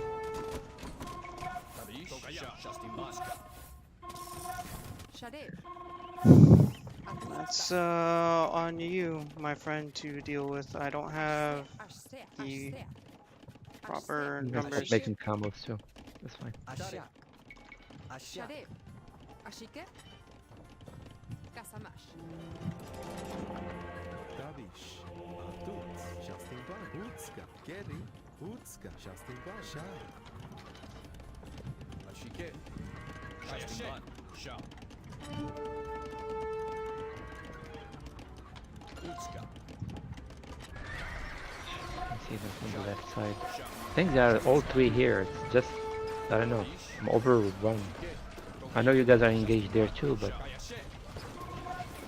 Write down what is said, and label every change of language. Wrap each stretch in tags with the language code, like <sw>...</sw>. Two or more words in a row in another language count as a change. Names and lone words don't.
<en>Justin Ban. Shadev. That's on you, my friend, to deal with. I don't have Ashter. the Ashter. proper I'm numbers. making combos too. That's fine. Asha. Asha. Shadev. Ashike. Kasamash. Tabish, Adut, Justin Ban, Utska, Geri, Utska, Justin Ban, Sha. Ashike. Justin Ban. Sha. Utska. I see them from the left side. I think they are all three here. It's just, I don't know. I'm overrun. I know you guys are engaged there too, but</en>